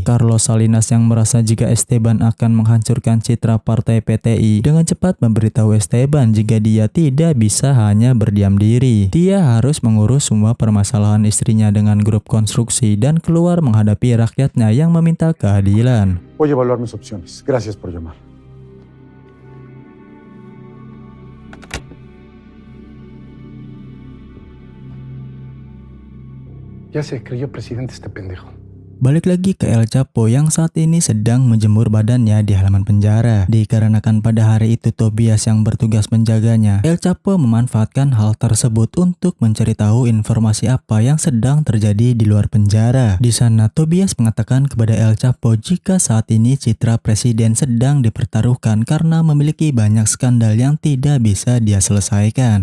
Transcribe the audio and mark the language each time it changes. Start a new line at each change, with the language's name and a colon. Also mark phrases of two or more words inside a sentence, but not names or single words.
Indonesian: Carlos Salinas yang merasa jika Esteban akan menghancurkan citra partai PTI dengan cepat memberitahu Esteban jika dia tidak bisa hanya berdiam diri. Dia harus mengurus semua permasalahan istrinya dengan grup konstruksi dan keluar menghadapi rakyatnya yang meminta keadilan.
Spanish: Voy a evaluar mis opciones. Gracias por llamar. Ya se creyó presidente este pendejo.
Indonesian: Balik lagi ke El Chapo yang saat ini sedang menjemur badannya di halaman penjara. Dikarenakan pada hari itu Tobias yang bertugas menjaganya, El Chapo memanfaatkan hal tersebut untuk mencari tahu informasi apa yang sedang terjadi di luar penjara. Di sana Tobias mengatakan kepada El Chapo jika saat ini citra presiden sedang dipertaruhkan karena memiliki banyak skandal yang tidak bisa dia selesaikan.